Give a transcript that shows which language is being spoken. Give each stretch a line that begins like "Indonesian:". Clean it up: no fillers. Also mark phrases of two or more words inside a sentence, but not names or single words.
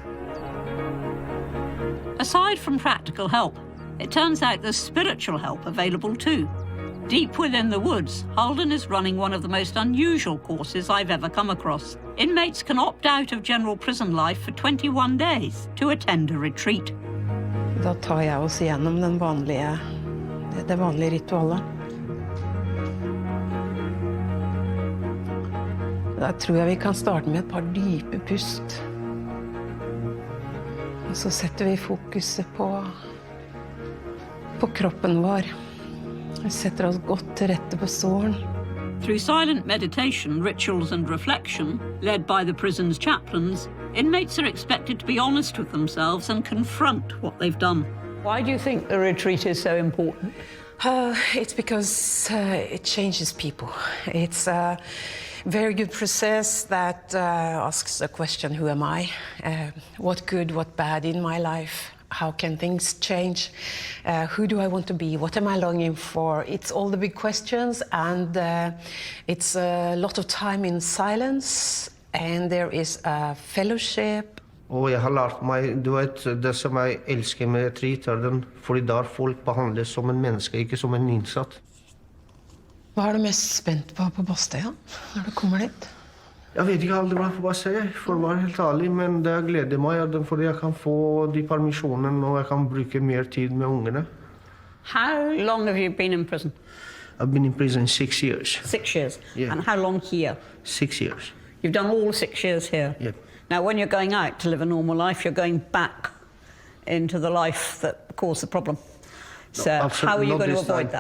English: Aside from practical help, it turns out there's spiritual help available too. Deep within the woods, Halden is running one of the most unusual courses I've ever come across. Inmates can opt out of general prison life for 21 days to attend a retreat.
Norwegian: Da tar jeg oss igjennom det vanlige ritualet. Da tror jeg vi kan starte med et par dype pust. Og så setter vi fokuset på kroppen vår. Det setter oss godt til rette på såren.
English: Through silent meditation, rituals and reflection, led by the prison's chaplains, inmates are expected to be honest with themselves and confront what they've done. Why do you think the retreat is so important? It's because it changes people. It's a very good process that asks the question, who am I? What good, what bad in my life? How can things change? Who do I want to be? What am I longing for? It's all the big questions, and it's a lot of time in silence, and there is a fellowship.
Norwegian: Og jeg har lært meg, du vet, det som jeg elsker med retreat, fordi der folk behandles som en menneske, ikke som en innsatt. Hva er du mest spent på Bastøya når du kommer dit? Jeg vet ikke aldri hva jeg får bare si, for å være helt ærlig, men det gleder meg, fordi jeg kan få de permisjonene, og jeg kan bruke mer tid med ungene.
English: How long have you been in prison? I've been in prison 6 years. 6 years? Yeah. And how long here? 6 years. You've done all 6 years here? Yep. Now, when you're going out to live a normal life, you're going back into the life that caused the problem. So how are you going to avoid that?